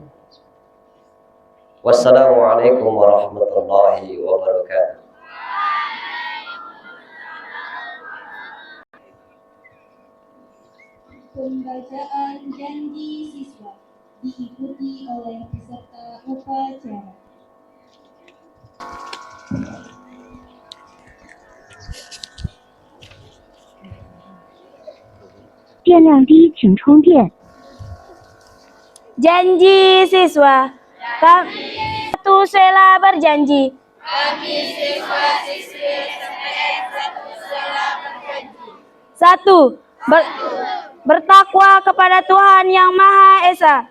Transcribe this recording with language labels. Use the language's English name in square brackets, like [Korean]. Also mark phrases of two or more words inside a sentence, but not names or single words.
[Arabic] والسلام عليكم ورحمة الله وبركاته. [Indonesian] Pembacaan janji siswa diikuti oleh peserta upacara. [Chinese] 电量低，请充电。 [Indonesian] Janji siswa. Satu sela berjanji. Satu. Bertakwa kepada Tuhan Yang Maha Esa.